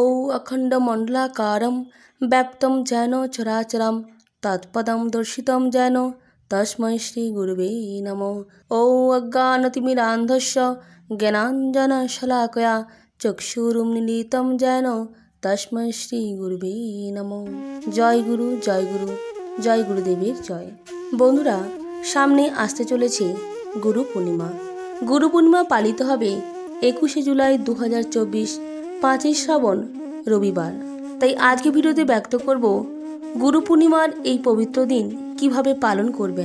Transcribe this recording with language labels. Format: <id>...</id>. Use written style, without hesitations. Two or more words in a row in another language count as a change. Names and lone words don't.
<sa>अखंडमंडलाकारं व्याप्तं जैन चराचरं तत्पदं दर्शितं जैन तस्मै श्रीगुरुवे नमः। ॐ अज्ञानतिमिरान्धस्य ज्ञानाञ्जनशलाकया चक्षुरुन्मीलितं येन तस्मै श्रीगुरुवे नमः।</sa> <bn>জয় গুরু জয় গুরুদেবের জয়। বন্ধুরা, সামনে আসতে চলেছে গুরু পূর্ণিমা। গুরু পূর্ণিমা পালিত হবে 21শে জুলাই 2024 5ই শ্রাবণ রবিবার। তাই আজকে ভিডিওতে ব্যক্ত করব গুরু পূর্ণিমার এই পবিত্র দিন কিভাবে পালন করবেন।</bn>